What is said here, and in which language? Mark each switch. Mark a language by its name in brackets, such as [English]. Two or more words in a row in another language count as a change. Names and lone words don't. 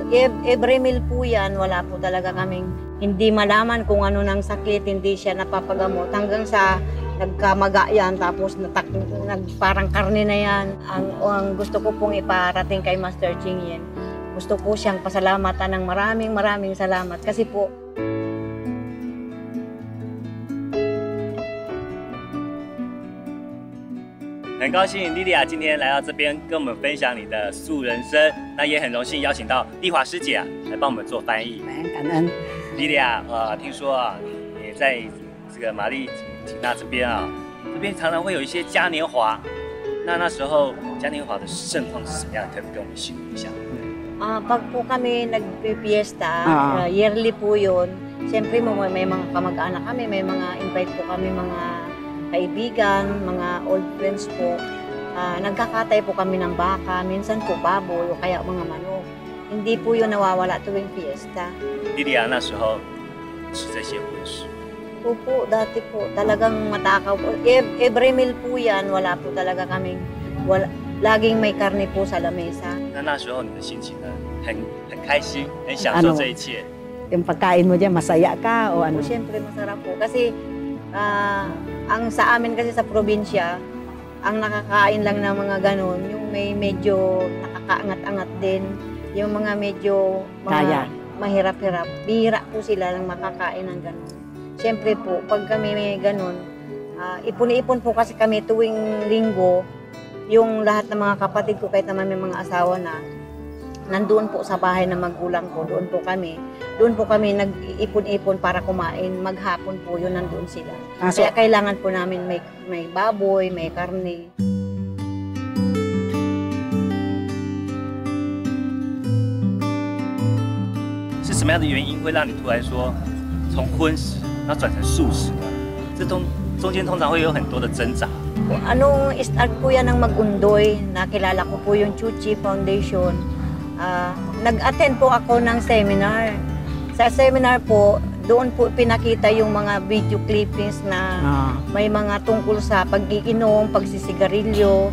[English] Every meal [Filipino] po yan, wala po talaga kaming hindi malaman kung ano ng sakit, hindi siya napapagamot. Hanggang sa nagkamaga yan, tapos parang karne na yan. Ang gusto ko pong iparating kay Master Ching Yen, gusto ko siyang pasalamatan ng maraming salamat. Kasi po, [Chinese] 很高兴莉莉亚今天来到这边跟我们分享你的素人生，那也很荣幸邀请到丽华师姐来帮我们做翻译。感恩。莉莉亚，听说啊，也在这个玛丽缇娜这边啊，这边常常会有一些嘉年华。那时候嘉年华的盛况是什么样？可不可以跟我们形容一下？ [Filipino] pag po kami nagpipiesta, yearly po yun. Siyempre may mga kamag-anak kami, may mga invite po kami mga kaibigan, mga [English] old friends [Filipino] po. Nagkakatay po kami ng baka, minsan po baboy o kaya mga manok. Hindi po yun nawawala tuwing fiesta. [Chinese] 莉莉亚那时候吃这些荤食。 [Filipino] Opo, dati po talagang matakaw po. [English] Every meal [Filipino] po yan, wala po talaga kaming, laging may karne po sa lamesa. [Chinese] 那时候你的心情呢，很开心，很享受这一切。 [Filipino] Yung pagkain mo dyan, masaya ka o ano? Siyempre masarap po. Kasi ang sa amin kasi sa probinsya, ang nakakain lang ng mga ganun, yung may medyo nakakaangat-angat din, yung mga medyo mahirap-hirap, bihira po sila lang makakain ng ganun. Siyempre po, pag kami may ganun, ipon-ipon po kasi kami tuwing linggo, yung lahat ng mga kapatid ko, kahit naman may mga asawa na, nandoon po sa bahay ng magulang ko, doon po kami nag-ipon-ipon para kumain, maghapon po yun, nandoon sila. Kaya kailangan po namin may baboy, may karne. [Chinese] 是什么样的原因会让你突然说从荤食然后转成素食呢？这中间通常会有很多的挣扎。 [Filipino] Anong start po yan ng mag-undoy, nakilala ko po yung Chuchi Foundation. Nag-attend po ako ng seminar. Sa seminar po, doon po pinakita yung mga [English] video clippings [Filipino] na may mga tungkol sa pag-iinom, pagsisigarilyo.